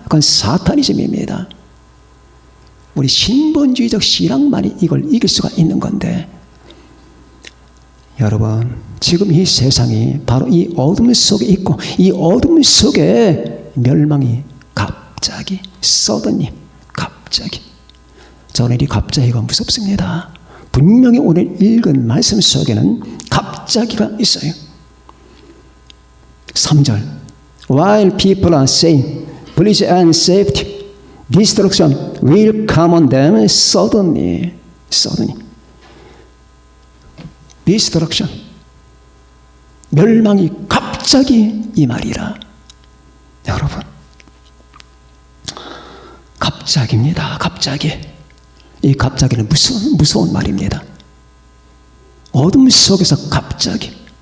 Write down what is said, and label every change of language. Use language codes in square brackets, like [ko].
[ko] 그건 사타니즘입니다. 우리 신본주의적 신앙만이 이걸 이길 수가 있는 건데, 여러분, 지금 이 세상이 바로 이 어둠 속에 있고, 이 어둠 속에 멸망이 갑자기, 서든니, 갑자기. 저는 이 갑자기가 무섭습니다. 분명히 오늘 읽은 말씀 속에는 갑자기가 있어요. 3절. [en] While people are saying, please and safety, destruction will come on them suddenly. suddenly. destruction. [ko] 멸망이 갑자기 임하리라. 여러분, 갑자기입니다. 갑자기. 이 갑자기는 무서운 말입니다. 어둠 속에서 갑자기.